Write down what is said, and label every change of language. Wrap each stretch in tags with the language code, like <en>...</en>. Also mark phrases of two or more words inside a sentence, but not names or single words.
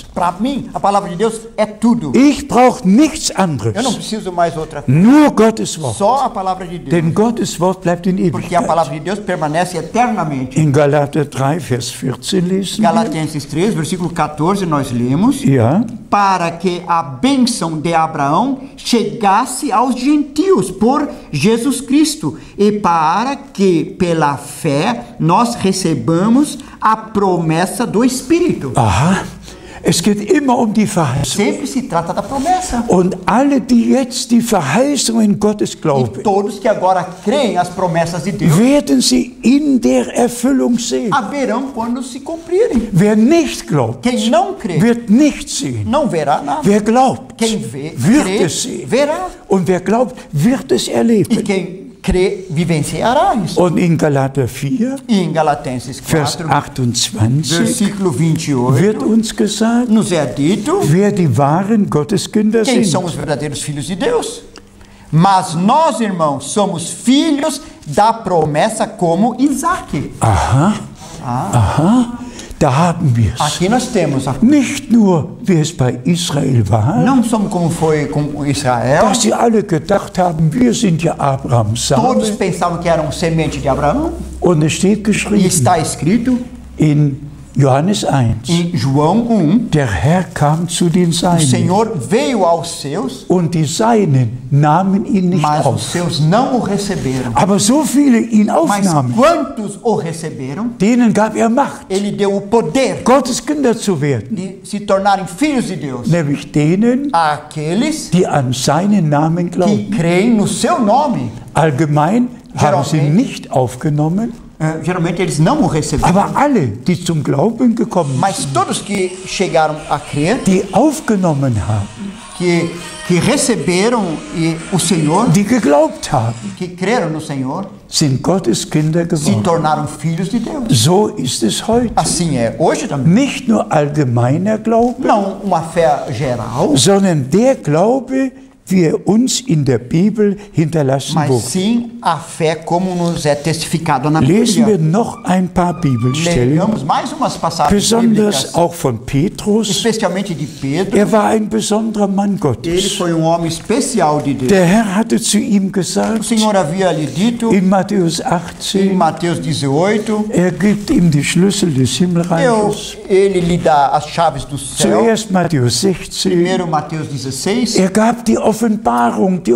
<pt>Para mim, a palavra de Deus é tudo.</pt> <de>Ich brauche nichts</de> <pt>Eu não</pt> <de>anderes,</de> <pt>preciso mais outra coisa.</pt> <de>nur Gottes Wort.</de> <pt>Só a palavra de Deus.</pt> <de>Denn Gottes Wort bleibt in</de> <pt>Porque a</pt> <de>Ewigkeit.</de> <pt>palavra de Deus permanece eternamente.</pt> <de>In Galater 3, Vers 14 lesen wir.</de> <pt>Galatenses 3, versículo 14, nós lemos.</pt> <de>Ja,</de> <pt>Para que a bênção de Abraão chegasse aos gentios por Jesus Cristo e para que pela fé nós recebamos a promessa do Espírito. aha.</pt> <de>Es geht immer um die Verheißung.</de> <pt>Sempre se trata da promessa.</pt> <de>Und alle, die jetzt die Verheißungen Gottes</de> <pt>E</pt> <de>glauben,</de> <pt>todos que agora creem as promessas de Deus</pt> <de>werden sie in der Erfüllung sehen.</de> <pt>haverão quando se cumprirem.</pt> <de>Wer nicht glaubt,</de> <pt>Quem não crê,</pt> <de>wird nicht sehen.</de> <pt>não verá nada.</pt> <de>Wer glaubt,</de> <pt>Quem vê,</pt> <de>wird</de> <pt>crê,</pt> <de>es sehen.</de> <pt>verá.</pt> <de>Und wer glaubt, wird es</de> <pt>E</pt> <de>erleben.</de> <pt>quem crê, vivenciará isso.</pt> <de>Und in Galater 4,</de> <pt>E em Galatenses</pt> <de>Vers</de> <pt>4,</pt> <de>28</de> <pt>versículo 28,</pt> <de>wird uns gesagt,</de> <pt>nos é dito</pt> <de>wer die wahren Gotteskinder</de> <pt>quem são</pt> <de>sind.</de> <pt>os verdadeiros filhos de Deus. Mas nós, irmãos, somos filhos da promessa como Isaac.</pt> <de>Aha, aha, da haben wir es.</de> <pt>Aqui nós temos,</pt> <de>Nicht nur, wie es bei Israel war,</de> <pt>não somos como foi com Israel.</pt> <de>dass sie alle gedacht haben, wir sind ja Abrahams</de> <pt>Todos</pt> <de>Same.</de> <pt>pensavam que eram semente de Abraão.</pt> <de>Und es steht</de> <pt>E</pt> <de>geschrieben</de> <pt>está escrito</pt> <de>in Johannes 1,</de> <pt>em João 1,</pt> <de>der Herr kam zu den</de> <pt>o</pt> <de>Seinen</de> <pt>Senhor veio aos seus,</pt> <de>und die Seinen nahmen ihn nicht</de> <pt>mas os</pt> <de>auf.</de> <pt>seus não o receberam.</pt> <de>Aber so viele ihn</de> <pt>Mas</pt> <de>aufnahmen,</de> <pt>quantos o receberam,</pt> <de>denen gab er Macht,</de> <pt>ele deu o poder</pt> <de>Gottes Kinder zu werden,</de> <pt>de se tornarem filhos de Deus.</pt> <de>nämlich denen,</de> <pt>Àqueles</pt> <de>die an seinen Namen</de> <pt>que</pt> <de>glauben.</de> <pt>creem no seu nome.</pt> <de>Allgemein haben sie</de> <pt>Geralmente.</pt> <de>nicht aufgenommen,</de> <pt>Geralmente eles não o receberam.</pt> <de>aber alle, die zum Glauben gekommen sind,</de> <pt>Mas todos que chegaram a crer,</pt> <de>die aufgenommen haben,</de> <pt>que receberam o Senhor,</pt> <de>die geglaubt haben,</de> <pt>que creram no Senhor,</pt> <de>sind Gottes Kinder</de> <pt>se</pt> <de>geworden.</de> <pt>tornaram filhos de Deus.</pt> <de>So ist es heute.</de> <pt>Assim é hoje também.</pt> <de>Nicht nur allgemeiner Glaube,</de> <pt>Não uma fé geral,</pt> <de>sondern der Glaube, wie er uns in der Bibel hinterlassen</de> <pt>mas</pt> <de>wurde.</de> <pt>sim a fé como nos é testificado na</pt> <de>Lesen wir</de> <pt>Bíblia.</pt> <de>noch ein paar Bibelstellen,</de> <pt>Leiamos mais umas passagens</pt> <de>besonders</de> <pt>bíblicas,</pt> <de>auch von Petrus.</de> <pt>especialmente de Pedro.</pt> <de>Er war ein besonderer Mann</de> <pt>Ele</pt> <de>Gottes.</de> <pt>foi homem especial de Deus.</pt> <de>Der Herr hatte zu ihm</de> <pt>O</pt> <de>gesagt,</de> <pt>Senhor havia lhe dito</pt> <de>in Matthäus</de> <pt>em</pt> <de>18,</de> <pt>Mateus 18,</pt> <de>er gibt ihm die Schlüssel des Himmelreiches.</de> <pt>ele lhe dá as chaves do céu.</pt> <de>Zuerst Matthäus 16,</de> <pt>Primeiro Mateus 16,</pt> <de>er gab die Offenbarung,</de> <pt>ele</pt>